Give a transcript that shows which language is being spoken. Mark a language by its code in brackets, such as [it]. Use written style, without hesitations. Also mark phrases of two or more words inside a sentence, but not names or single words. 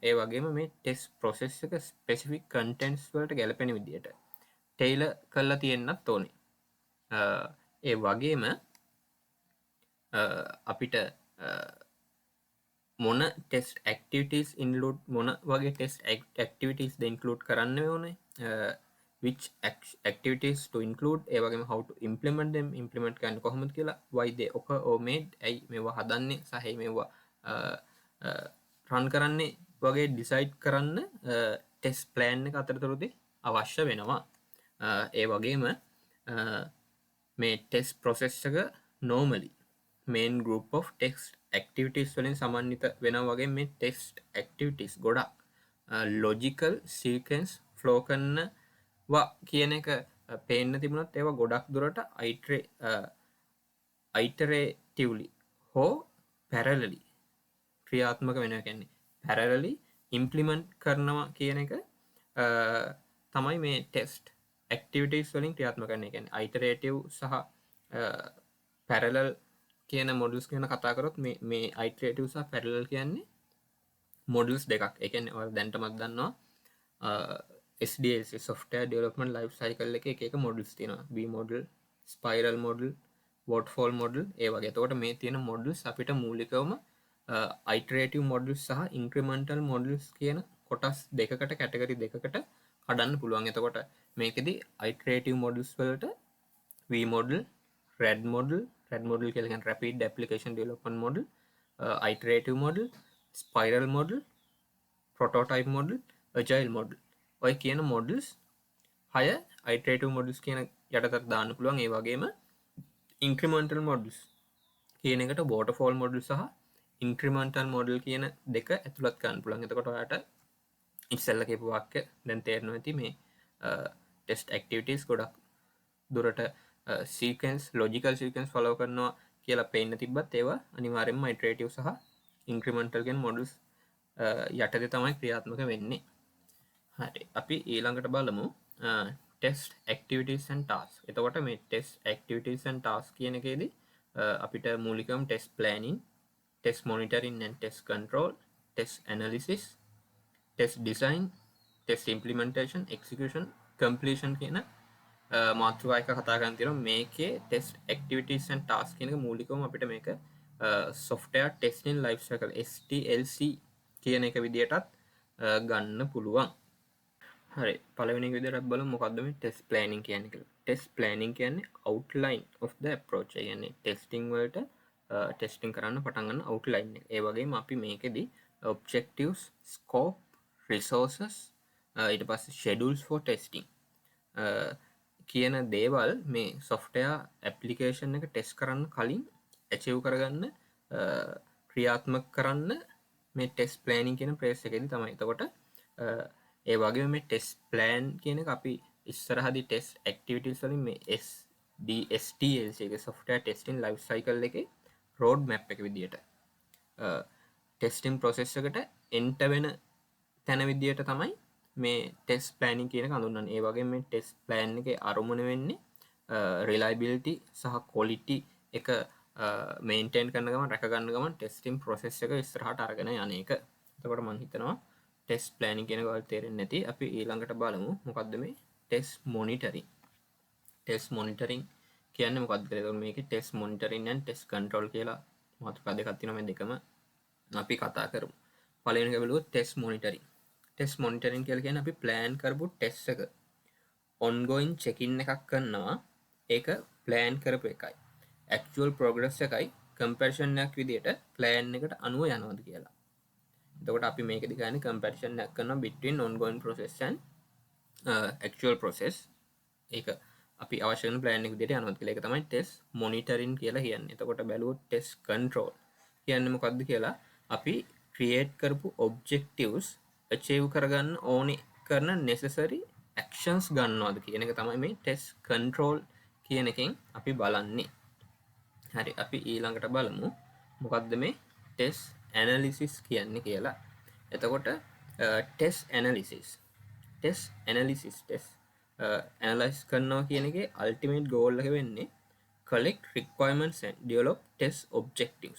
[si] ඒ වගේම මේ [en] test process [si] එක [en] specific contents [si] වලට ගැලපෙන විදියට ටේලර් කරලා තියෙන්නත් ඕනේ. ඒ වගේම අපිට මොන [en] test activities include [si] මොන වගේ [en] test activities [si] ද ඉන්ක්ලූඩ් කරන්න ඕනේ, [en] which activities to include, [si] ඒ වගේම [en] how to implement them, [si] implement කරන්න කොහොමද කියලා, [en] why they occur or made, [si] ඇයි මේවා හදන්නේ සහ මේවා රන් කරන්නේ වගේ ඩිසයිඩ් කරන්න [en] test plan [si] එක අතරතුරදී අවශ්‍ය වෙනවා. ඒ වගේම මේ [en] test process [si] එක [en] normally main group of text activities [si] වලින් සමන්විත වෙනවා වගේ මේ [en] test activities [si] ගොඩක් [en] logical sequence flow [si] කරනවා කියන එක පේන්න තිබුණත් ඒවා ගොඩක් දුරට iteratively හෝ parallelly ක්‍රියාත්මක වෙනවා. කියන්නේ [en] parallelly implement [si] කරනවා කියන එක තමයි මේ [en] test activities [si] වලින් ක්‍රියාත්මක කරන්නේ. කියන්නේ iterative සහ parallel කියන මොඩල්ස් ගැන කතා කරොත් මේ iterative සහ parallel කියන්නේ මොඩල්ස් දෙකක්. ඒ කියන්නේ ඔයාලා දැන්ටමත් දන්නවා [en] SDLC software development life cycle [si] එකේ එක මොඩල්ස් තියෙනවා. [en] V model, spiral model, waterfall model [si] ඒ වගේ. එතකොට මේ තියෙන මොඩල්ස් අපිට මූලිකවම [en] iterative models [si] සහ [en] incremental models [si] කියන කොටස් දෙකකට කැටගරි දෙකකට කඩන්න පුළුවන්. එතකොට මේකෙදි [en] iterative models වලට V model, RAD model [si] කියලා කියන්නේ [en] rapid application development model, iterative model, spiral model, prototype model, agile model [si] ඔය කියන [en] models 6 iterative models [si] කියන යටතට දාන්න පුළුවන්. ඒ වගේම [en] incremental models [si] කියන එකට [en] waterfall model [si] සහ [en] incremental model [si] කියන දෙක ඇතුළත් කරන්න පුළුවන්. එතකොට ඔයාලට ඉස්සෙල්ලා කියපු වාක්‍ය දැන් තේරෙනවා ඇති මේ [en] test activities [si] ගොඩක් දුරට [en] sequence logical sequence follow [si] කරනවා කියලා පේන්න තිබ්බත් ඒවා අනිවාර්යයෙන්ම iterative සහ incremental කියන models යටතේ තමයි ක්‍රියාත්මක වෙන්නේ. හරි අපි ඊළඟට බලමු [en] test activities and tasks. [si] එතකොට මේ [en] test activities and tasks [si] කියන එකේදී අපිට මූලිකවම [en] test planning, test monitoring and test control, test analysis, test design, test implementation, execution, completion [si] කියන මාතෘකා එක කතා කරන් තියෙනවා. මේකේ [en] test activities and tasks [si] කියන එක මූලිකවම අපිට මේක [en] software testing life cycle STLC [si] කියන එක විදියටත් ගන්න පුළුවන්. හරි පළවෙනි එක විදියට බලමු මොකක්ද මේ [en] test planning [si] කියන්නේ කියලා. [en] test planning කියන්නේ outline of the approach. [si] ඒ කියන්නේ testing වලට [en] testing කරන්න [si] පටන් ගන්න outline එක. ඒ වගේම අපි මේකෙදි [en] objectives, scope, resources [si] ඊට පස්සේ [en] schedules for testing [si] කියන දේවල් මේ [en] software application [si] එක test කරන්න කලින් achieve කරගන්න ක්‍රියාත්මක කරන්න මේ [en] test planning [si] කියන process එකේදී තමයි. එතකොට ඒ වගේම මේ [en] test plan [si] කියන එක අපි ඉස්සරහදී [en] test activities [si] වලින් මේ STLC එක [en] software testing life cycle [si] එකේ [en] road map [si] එක විදියට [en] testing process [si] එකට enter වෙන තැන විදියට තමයි මේ [en] test planning [si] කියන එක හඳුන්වන්නේ. ඒ වගේම මේ [en] test plan [si] එකේ අරමුණ වෙන්නේ reliability සහ quality එක maintain කරන ගමන් රැක ගන්න ගමන් [en] testing process [si] එක ඉස්සරහට අරගෙන යන එක. එතකොට මම හිතනවා [en] test planning [si] කියන කවල් තේරෙන්නේ නැති අපි ඊළඟට බලමු මොකක්ද මේ [en] test monitoring test monitoring [si] කියන්නේ මොකක්ද කියලා. එතකොට මේකේ [en] test monitoring and test control [si] කියලා මාතෘකා දෙකක් තියෙනවා. මේ දෙකම අපි කතා කරමු. පළවෙනි එක බලුවොත් [en] test monitoring. test monitoring [si] කියලා කියන්නේ අපි ප්ලෑන් කරපු ටෙස්ට් එක [en] ongoing check-in [si] එකක් කරනවා. ඒක ප්ලෑන් කරපු එකයි. [en] actual progress [si] එකයි comparison එකක් විදිහට ප්ලෑන් එකට අනුව යනවාද කියලා. එතකොට අපි මේකෙදි කියන්නේ comparison එකක් කරනවා [en] between ongoing process and actual process. [si] ඒක අපි අවශ්‍ය කරන ප්ලෑන් එක විදිහට යනවාද කියලා. ඒක තමයි [en] test monitoring [si] කියලා කියන්නේ. එතකොට බැලුවොත් [en] test control [si] කියන්නේ මොකක්ද කියලා අපි ක්‍රියේට් කරපු [en] objectives achieve [si] කරගන්න ඕනේ කරන [en] necessary actions [si] ගන්නවාද කියන එක තමයි මේ [en] test control [si] කියන එකෙන් අපි බලන්නේ. හරි අපි ඊළඟට බලමු මොකක්ද මේ [en] test analysis [si] කියන්නේ කියලා. [en] එතකොට test analysis analyse [si] කරනවා කියන එකේ [en] ultimate goal [si] එක වෙන්නේ [en] collect requirements and develop test objectives.